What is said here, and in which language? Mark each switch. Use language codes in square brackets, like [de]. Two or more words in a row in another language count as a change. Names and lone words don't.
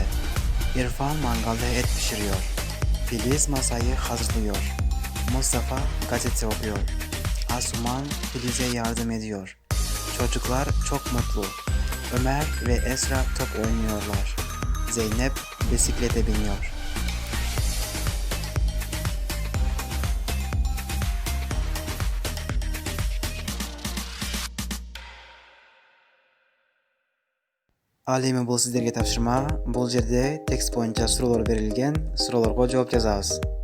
[tr] İrfan mangalda et pişiriyor. Filiz masayı hazırlıyor. Mustafa gazete okuyor. Asuman Filiz'e yardım ediyor. Çocuklar çok mutlu. Ömer ve Esra top oynuyorlar. Zeynep bisiklete biniyor. [ky] Ал эми бул сиздерге тапшырма. Бул жерде текст боюнча суроолор берилген. Суроолорго жооп жазабыз.